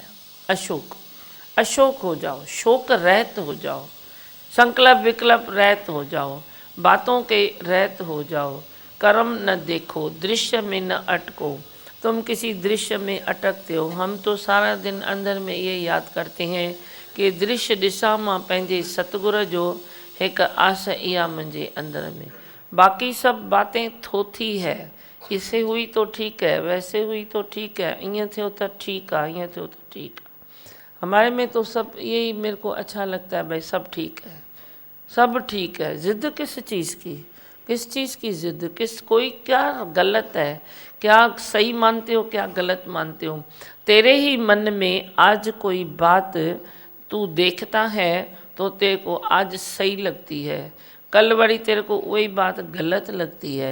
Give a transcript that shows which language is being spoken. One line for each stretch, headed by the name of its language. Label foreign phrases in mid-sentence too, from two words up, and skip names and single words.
Hindi: अशोक, अशोक हो जाओ, शोक रहित हो जाओ, संकल्प विकल्प रहित हो जाओ, बातों के रहित हो जाओ। कर्म न देखो, दृश्य में न अटको। तुम किसी दृश्य में अटकते हो। हम तो सारा दिन अंदर में ये याद करते हैं कि दृश्य दिशा
Sindhi: मां पंहिंजे सतगुर जो एक आस इहा मुंहिंजे अंदर में।
Hindi: बाकी सब बातें थोथी है, इसे हुई तो ठीक है, वैसे हुई तो ठीक है,
Sindhi: ईअं थियो
Hindi: तो ठीक है,
Sindhi: ईअं थियो
Hindi: तो ठीक है। हमारे में तो सब यही मेरे को अच्छा लगता है, भाई सब ठीक है, सब ठीक है। जिद किस चीज़ की, किस चीज़ की जिद? किस कोई क्या गलत है, क्या सही मानते हो, क्या गलत मानते हो? तेरे ही मन में आज कोई बात तू देखता है तो तेरे को आज सही लगती है, कल बड़ी तेरे को वही बात गलत लगती है।